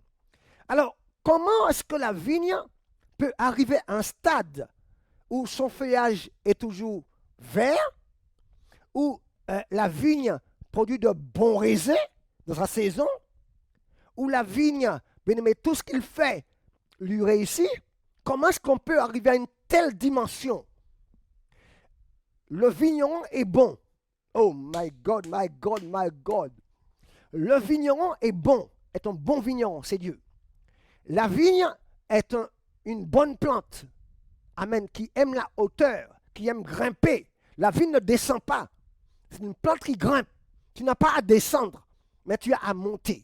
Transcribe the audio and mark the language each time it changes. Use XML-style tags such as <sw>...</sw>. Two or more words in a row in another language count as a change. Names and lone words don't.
<fr>Alors, comment est-ce que la vigne peut arriver à un stade où son feuillage est toujours vert, où la vigne produit de bons raisins dans sa saison, où la vigne, bien aimé, tout ce qu'il fait lui réussit? Comment est-ce qu'on peut arriver à une telle dimension? Le vigneron est bon.</fr> <en>Oh my God, my God, my God.</en> <fr>Le vigneron est bon, est un bon vigneron, c'est Dieu. La vigne est une bonne plante. Amen. Qui aime la hauteur, qui aime grimper. La vigne ne descend pas. C'est une plante qui grimpe. Tu n'as pas à descendre, mais tu as à monter.</fr>